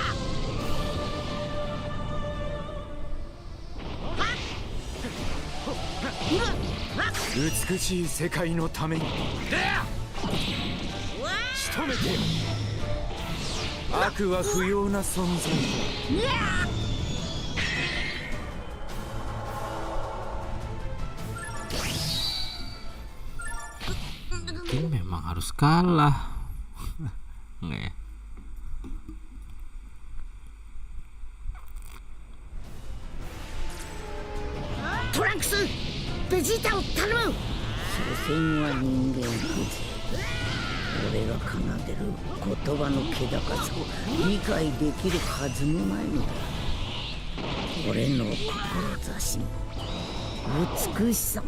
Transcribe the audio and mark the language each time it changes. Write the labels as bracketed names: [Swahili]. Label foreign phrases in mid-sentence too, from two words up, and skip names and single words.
[Japanese] 美しい世界のために仕留めてよ。悪は不要な存在だ。 [Indonesian] Mungkin memang harus kalah. Nggak ya? Trunks, [Japanese] ベジータを頼む。所詮は人間くず。俺が奏でる言葉の気高さを理解できるはずもないのだ。俺の志も美しさも、